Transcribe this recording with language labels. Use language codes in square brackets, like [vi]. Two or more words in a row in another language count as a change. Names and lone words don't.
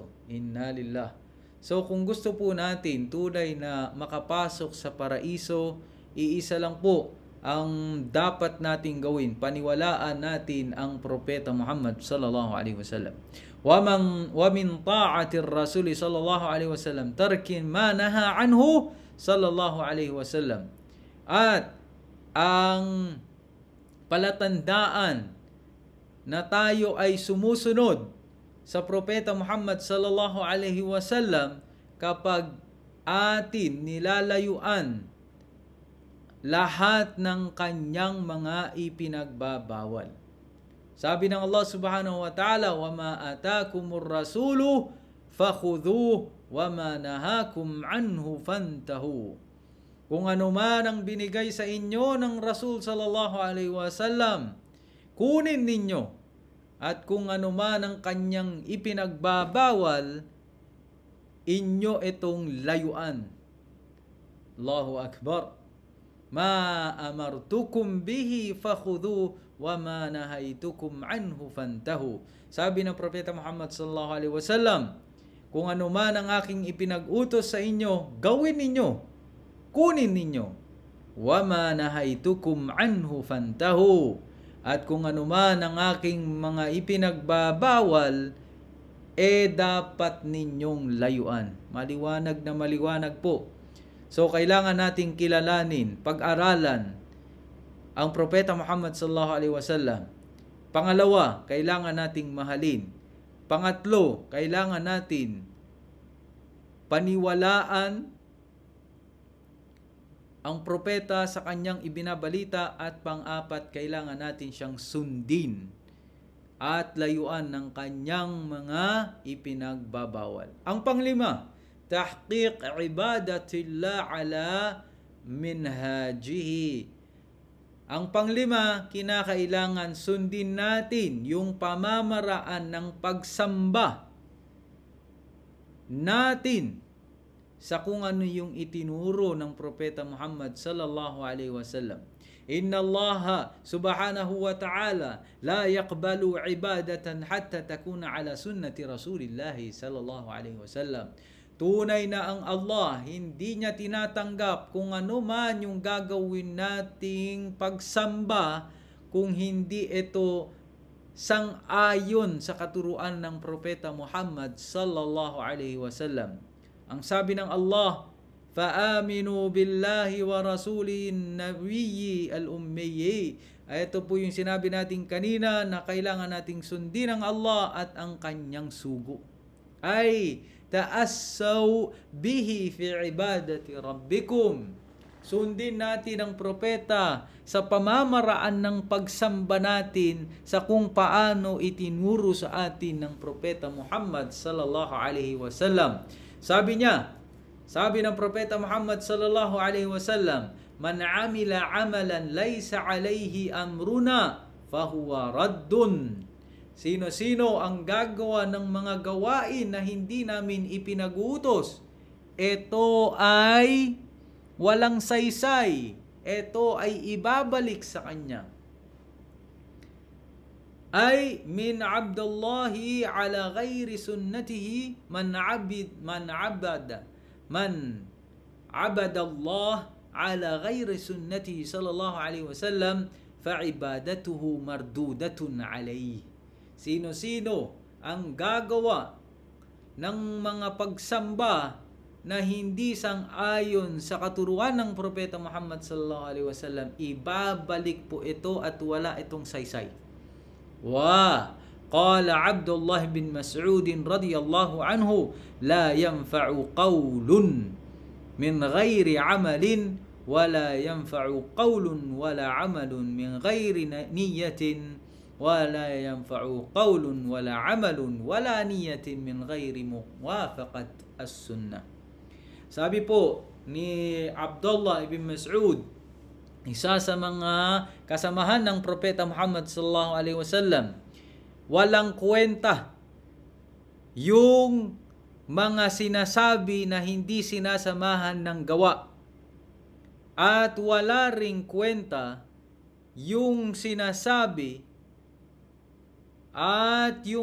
[ar] إنا لله. [tl] So kung gusto po natin tunay na makapasok sa paraiso, iisa lang po ang dapat nating gawin. Paniwalaan natin ang propeta Muhammad [ar] صلى الله عليه وسلم. ومن طاعة الرسول صلى الله عليه وسلم ترك ما نهى عنه صلى الله عليه وسلم. [tl] At ang palatandaan na tayo ay sumusunod sa propeta Muhammad [ar] صلى الله عليه وسلم [tl] kapag atin nilalayuan lahat ng kanyang mga ipinagbabawal. Sabi ng [ar] الله سبحانه وتعالى وما آتاكم الرسول فخذوه وما نهاكم عنه فانتهوا. [tl] Kung ano man ang binigay sa inyo ng Rasul [ar] صلى الله عليه وسلم, [tl] kunin ninyo, at kung ano man ang kanyang ipinagbabawal, inyo itong layuan. [ar] الله أكبر. ما أمرتكم به فخذوه وما نهيتكم عنه فانتهوا. [tl] Sabi ng propeta Muhammad [ar] صلى الله عليه وسلم, [tl] kung ano man ang aking ipinag-utos sa inyo, gawin ninyo, kunin ninyo. [ar] وما نهيتكم عنه فانتهوا. [tl] At kung ano man ang aking mga ipinagbabawal, dapat ninyong layuan. Maliwanag na maliwanag po. So kailangan nating kilalanin, pag-aralan ang propeta Muhammad [ar] صلى الله عليه وسلم. [tl] Pangalawa, kailangan nating mahalin. Pangatlo, kailangan natin paniwalaan ang propeta sa kanyang ibinabalita, at pang-apat, kailangan natin siyang sundin at layuan ng kanyang mga ipinagbabawal. Ang panglima, [ar] تحقيق عبادة الله على منهاجه. [tl] Ang panglima, kinakailangan sundin natin yung pamamaraan ng pagsamba natin sa kung ano yung itinuro ng propeta Muhammad [ar] صلى الله عليه وسلم. إن الله سبحانه وتعالى لا يقبل عبادة حتى تكون على سنة رسول الله صلى الله عليه وسلم. [tl] Tunay na ang Allah, hindi niya tinatanggap kung ano man yung gagawin nating pagsamba kung hindi ito sang-ayon sa katuruan ng propeta Muhammad [ar] صلى الله عليه وسلم. [tl] Ang sabi ng Allah, [ar] فَآمِنُوا بِاللَّهِ وَرَسُولِهِ النَّبِيِّ الْأُمِّيِّ. [tl] Ito po yung sinabi natin kanina na kailangan nating sundin ang Allah at ang kanyang sugo. Ay, [ar] تأسوا به في عبادة ربكم. [tl] Sundin natin ang propeta sa pamamaraan ng pagsamba natin sa kung paano itinuro sa atin ng propeta Muhammad [ar] صلى الله عليه وسلم. [tl] Sabi niya, sabi ng propeta Muhammad [ar] صلى الله عليه وسلم من عمل عملا ليس عليه أمرنا فهو رد. [tl] Sino-sino ang gagawa ng mga gawain na hindi namin ipinag-uutos, ito ay walang saysay, ito ay ibabalik sa kanya. [ar] أي من عبد الله على غير سنته من عبد الله على غير سنته صلى الله عليه وسلم فعبادته مردودة عليه. [tl] Sino-sino ang gagawa ng mga pagsamba na hindi sang-ayon sa katuruan ng Propeta Muhammad [ar] صلى الله عليه وسلم, [tl] ibabalik po ito at wala itong saysay. [ar] وقال عبد الله بن مسعود رضي الله عنه لا ينفع قول من غير عمل ولا ينفع قول ولا عمل من غير نية ولا ينفع قول ولا عمل ولا نية من غير موافقة السنة. [tl] Sabi po ni Abdullah ibn Mas'ud, isa sa mga kasamahan ng Propeta Muhammad [ar] صلى الله عليه وسلم, [tl] walang kwenta yung mga sinasabi na hindi sinasamahan ng gawa, at wala ring kwenta yung sinasabi at yung